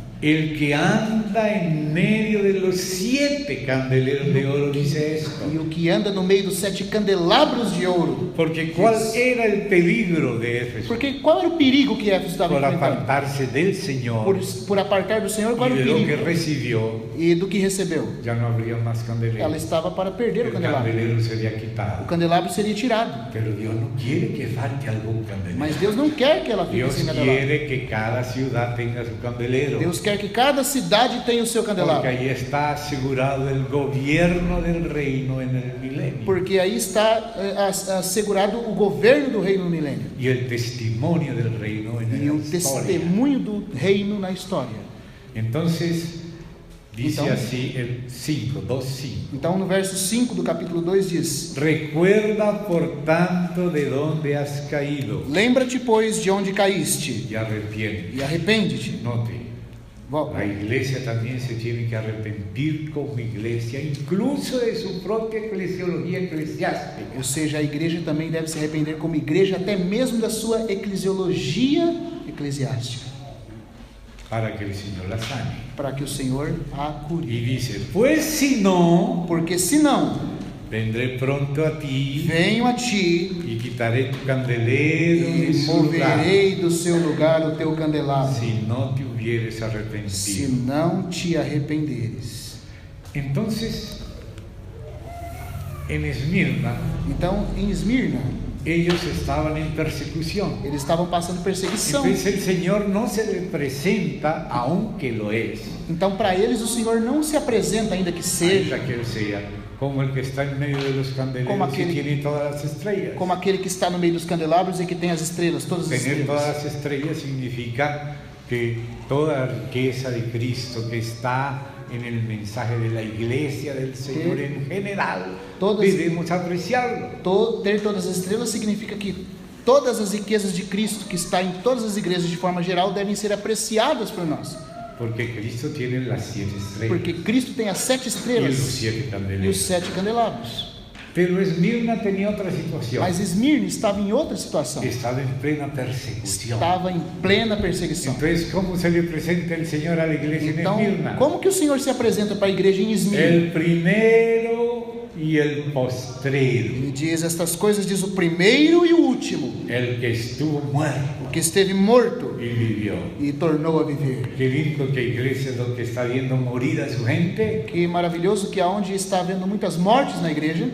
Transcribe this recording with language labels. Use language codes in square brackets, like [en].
[es] El que anda en medio de los 7 candeleros de oro dice esto. [pt] E o que anda no meio dos 7 candelabros de ouro. [es] Porque ¿cuál era el peligro de Éfeso? [pt] Porque qual era o perigo que Éfeso estava [es] Por [pt] enfrentando? [es] apartarse del Señor [pt] Por apartar do Senhor, qual [es] y [pt] era [es] de [pt] o [es] lo que [pt] perigo? [es] recibió, [pt] E do que recebeu? [es] ya no habría más [pt] Ela [es] candeleros. [pt] estava para perder o [es] El [pt] candelabro. [es] candelero sería [pt] O [es] quitado. [pt] candelabro seria tirado. [es] Pero Dios no quiere que falte algún candelero. [pt] Mas Deus não quer que ela fique [es] Dios [pt] sem candelabro. [es] quiere que cada ciudad tenga su candelero. [pt] Deus quer que cada cidade tenha o seu [es] Porque [pt] candelabro. [es] ahí está asegurado el gobierno del reino en el milenio. [pt] Porque aí está assegurado o governo do reino no milênio. [es] Y el testimonio del reino en [pt] E o [es] la historia. [pt] testemunho do reino na história. [es] Entonces, dice Entonces, así el 5, 2:5. [pt] Então, no verso 5 do capítulo 2 diz: [es] Recuerda, por tanto, de dónde has caído [pt] Lembra-te, pois, de onde caíste, [es] y arrepiéntete. [pt] e arrepende-te. [es] Note, la iglesia también se tiene que arrepentir como iglesia, incluso de su propia eclesiología eclesiástica. [pt] Ou seja, a igreja também deve se arrepender como igreja, até mesmo da sua eclesiologia eclesiástica, [es] Para que el Señor la sane. [pt] para que o Senhor a [es] Y [pt] cure. [es] dice, pues si no, [pt] Porque senão, [es] vendré pronto a ti [pt] venho a ti [es] y quitaré tu candelero de [pt] e [es] su lugar, [pt] moverei do seu lugar o teu candelabro, [es] si no te hubieres [pt] se [es] arrepentido. [pt] não te arrependeres. [es] Entonces, en Esmirna, [pt] Então, em Esmirna, [es] ellos estaban en persecución. [pt] eles estavam passando perseguição. [es] Entonces el Señor no se le presenta, aunque lo es, [pt] Então, para eles, o Senhor não se apresenta, ainda que seja, ainda que [es] Él sea, como el que está en medio de los candeleros [pt] Como [es] y [pt] aquel- [es] tiene todas las estrellas. [pt] como aquele que está no meio dos candelabros e que tem as estrelas, todas as [es] Tener todas [pt] estrelas. [es] las estrellas significa que toda la riqueza de Cristo que está en el mensaje de la iglesia del Señor en general, [pt] Todas- [es] debemos apreciarlo. [pt] Ter todas as estrelas significa que todas as riquezas de Cristo que está em todas as igrejas de forma geral devem ser apreciadas por nós. [es] Porque Cristo tiene las 7 estrellas [pt] Porque Cristo tem as 7 [es] y los [pt] estrelas [es] 7 [pt] e os [es] candeleros. [pt] 7 candelabros. [es] Pero Esmirna tenía otra situación. [pt] Mas Esmirna estava em outra situação. [es] Estaba en plena persecución. [pt] Estava em plena perseguição. [es] Entonces, ¿cómo se le presenta el Señor a la iglesia en [pt] Então, [es] Esmirna? [pt] como que o Senhor se apresenta para a igreja em Esmirna? [es] El primero y el postrero. [pt] Ele diz estas coisas, diz o primeiro e o último, [es] El que estuvo muerto [pt] o que esteve morto [es] y vivió. [pt] e tornou a viver. [es] Qué lindo que iglesia es lo que está viendo morir a su gente. [pt] Que maravilhoso que aonde está havendo muitas mortes na igreja,